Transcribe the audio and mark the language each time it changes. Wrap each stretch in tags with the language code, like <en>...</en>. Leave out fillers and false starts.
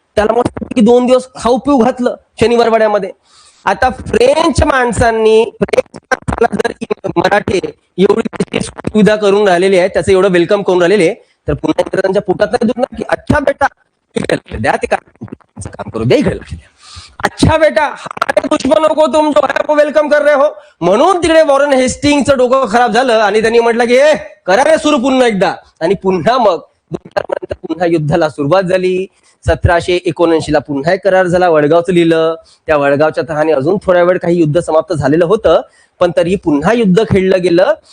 <mr>त्याला मस्त 2 दिवस खाऊ पिऊ घातलं शनिवार वाड्यामध्ये. आता फ्रेंच माणसांनी जर मराठी एवढी सुविधा करून राहिलेली आहे, त्याचं एवढं वेलकम करून राहिलेले, तर पुन्हा इंग्रजांच्या पोटात नाही दुखणार की अच्छा बेटा इकडे लक्ष द्या, ते काम करू द्या, इकडे लक्ष द्या.</mr> <hi>अच्छा बेटा हमारे दुश्मनों को तुम जो है वो वेलकम कर रहे हो.</hi> <mr>म्हणून तिकडे वॉरेन हेस्टिंगचं डोकं खराब झालं आणि त्यांनी म्हटलं की करा रे सुरू पुन्हा एकदा. आणि पुन्हा मग 2000 पर्यंत पुन्हा युद्धाला सुरुवात झाली. 1779 ला पुन्हा एक करार झाला, वडगावचं लिहिलं. त्या वडगावच्या तहाने अजून थोड्या वेळ काही युद्ध समाप्त झालेलं होतं, पण तरी पुन्हा युद्ध खेळलं गेलं.</mr>